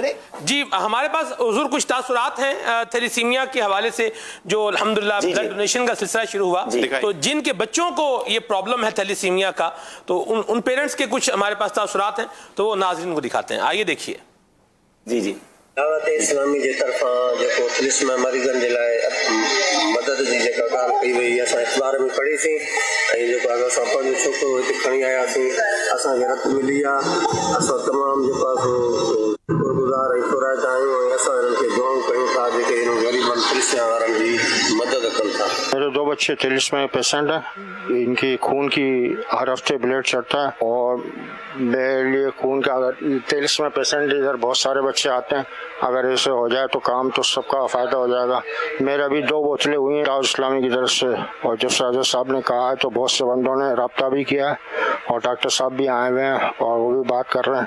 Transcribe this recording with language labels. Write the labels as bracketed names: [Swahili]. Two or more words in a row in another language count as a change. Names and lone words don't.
[Urdu] جی ہمارے پاس حضور کچھ تاثرات ہیں تھیلیسیمیا کے حوالے سے جو الحمدللہ [English] blood donation [Urdu] کا سلسلہ شروع ہوا. تو جن کے بچوں کو یہ پرابلم ہے تھیلیسیمیا کا تو ان پیرنٹس کے کچھ ہمارے پاس تاثرات ہیں تو وہ ناظرین کو دکھاتے ہیں. آئیے دیکھیے. جی [Sindhi] دعوت اسلامی जे तरफ़ां जेको थैलेसीमिया मरीज़नि जे लाइ मदद जी जेका ॻाल्हि कई वई असां अख़बार में पढ़ीसीं ऐं जेको आहे असां पंहिंजो छोकिरो हिते खणी आयासीं, असांखे रत मिली आहे. असां तमामु जेको आहे शुक्रगुज़ार ऐं क़ुराइता आहियूं ऐं असां हिननि खे दुआऊं कयूं था जेके हिन ग़रीबनि थैलेसीमिया वारनि जी मदद कनि था. [Urdu] میرے 2 بچے تھیلیسیمیا پیشنٹ ہیں۔ ان کی خون کی ہر ہفتے بلڈ چڑھتا ہے اور میرے لیے خون کا اگر تھیلیسیمیا پیشنٹ ادھر بہت سارے بچے آتے ہیں، اگر ایسے ہو جائے تو کام تو سب کا فائدہ ہو جائے گا. میرے ابھی 2 بوتلیں ہوئی ہیں داؤد اسلامی کی طرف سے، اور جب ساجد صاحب نے کہا ہے تو بہت سے بندوں نے رابطہ بھی کیا ہے اور ڈاکٹر صاحب بھی آئے ہوئے ہیں اور وہ بھی بات کر رہے ہیں.